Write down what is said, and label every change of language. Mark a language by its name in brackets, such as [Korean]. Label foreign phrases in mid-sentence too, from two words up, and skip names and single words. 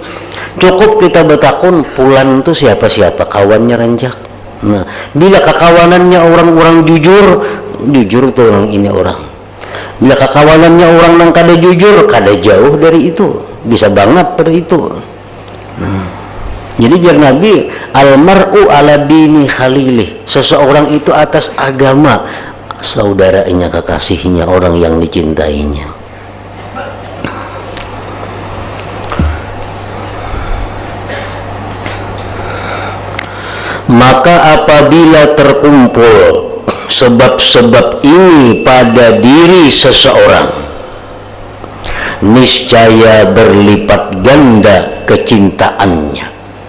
[Banjar] Cukup kita bertakun Pulan itu siapa kawannya rancak. [Indonesian] Nah, bila kekawanannya orang-orang jujur tuh orang ini orang. [Banjar] Bila kakawalannya orang yang kada jujur, kada jauh dari itu, bisa banget pada itu. Jadi jar Nabi, [Arabic] المرء على دين خليله, [Indonesian] seseorang itu atas agama saudaranya, kekasihnya, orang yang dicintainya. Maka apabila terkumpul sebab-sebab ini pada diri seseorang, niscaya berlipat ganda kecintaannya.